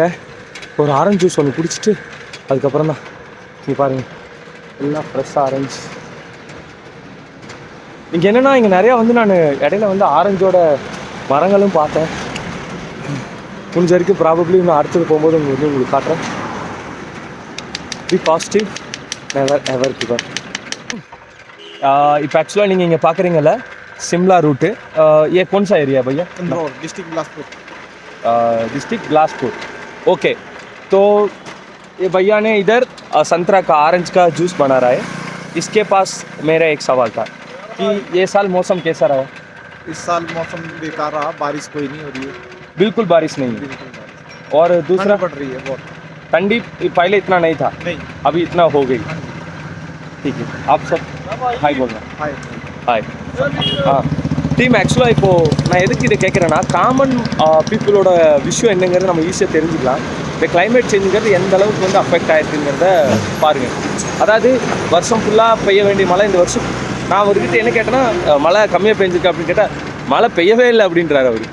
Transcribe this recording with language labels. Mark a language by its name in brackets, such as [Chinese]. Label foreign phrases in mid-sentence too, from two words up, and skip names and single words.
[Tamil] ஒரு ஆரஞ்சு ஜூஸ் ஒன்று குடிச்சிட்டு அதுக்கப்புறம் தான் நீ பாருங்கள் எல்லாம் ஃப்ரெஷ்ஷாக ஆரஞ்சு. இங்கே என்னென்னா இங்கே நிறையா வந்து நான் இடையில வந்து ஆரஞ்சோட மரங்களும் பார்த்தேன். முடிஞ்ச வரைக்கும் ப்ராபப்ளி நான் அடுத்தது போகும்போது உங்களுக்கு காட்டுறேன். [English] Be positive, never ever give up. [Tamil] இப்போ ஆக்சுவலாக நீங்கள் இங்கே பார்க்குறீங்கல்ல [Hindi] शिमला रूट है। ये कौन सा एरिया भैया? डिस्ट्रिक्ट बिलासपुर। डिस्ट्रिक्ट बिलासपुर, ओके। तो ये भैया ने इधर संतरा का ऑरेंज का जूस बना रहा है। इसके पास मेरा एक सवाल था कि ये साल मौसम कैसा रहा? इस साल मौसम बेकार रहा, बारिश कोई नहीं हो रही है, बिल्कुल बारिश नहीं है। और दूसरा पड़ रही है बहुत, ठंडी पहले इतना नहीं था, नहीं अभी इतना हो गई। ठीक है, आप सब हाई बोलना। हाय हाय। [Tamil] हाँ டீம், ஆக்சுவலாக இப்போது நான் எதுக்கு இதை கேட்குறேன்னா, [English] common people [Tamil] விஷயம் என்னங்கிறது நம்ம ஈஸியாக தெரிஞ்சுக்கலாம். இந்த [English] climate change [Tamil] எந்த அளவுக்கு வந்து அஃபெக்ட் ஆகிருக்குங்கிறத பாருங்கள். அதாவது வருஷம் ஃபுல்லாக பெய்ய வேண்டிய மழை இந்த வருஷம், நான் அவர்கிட்ட என்ன கேட்டேன்னா மழை கம்மியாக பெஞ்சிருக்கு அப்படின்னு கேட்டால் மழை பெய்யவே இல்லை அப்படின்றாரு அவர்.